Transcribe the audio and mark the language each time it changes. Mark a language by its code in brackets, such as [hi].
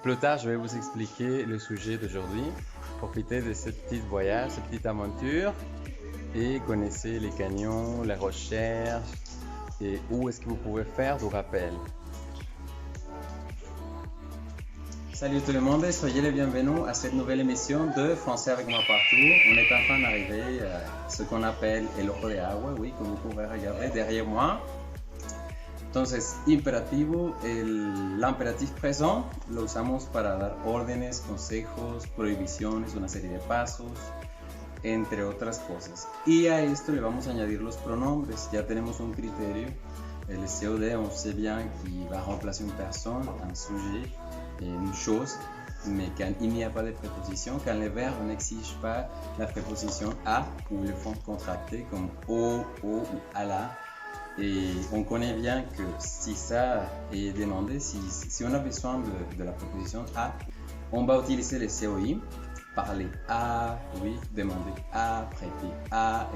[fr] Plus tard, je vais vous expliquer le sujet d'aujourd'hui. Profitez de ce petit voyage, cette petite aventure et connaissez les canyons, les recherches et où est-ce que vous pouvez faire du rappel. Salut tout le monde, soyez les bienvenus à cette nouvelle émission de Français avec moi partout. On est enfin d'arriver à ce qu'on appelle el ojo de agua, oui, comme vous pouvez regarder derrière moi. [es] Entonces, imperativo, el imperatif présent lo usamos para dar órdenes, consejos, prohibiciones, una serie de pasos, entre otras cosas. Y a esto le vamos a añadir los pronombres. Ya tenemos un criterio. [fr] El COD, on sait bien qu'il va remplacer une personne, un sujet, une chose, mais quand il n'y a pas de préposition, quand le verbe n'exige pas la préposition à ou le fond contracté comme au, ou à la. Et on connaît bien que si ça est demandé, si on a besoin de la préposition à, on va utiliser le COI, parler à, oui, demander à, prêter à.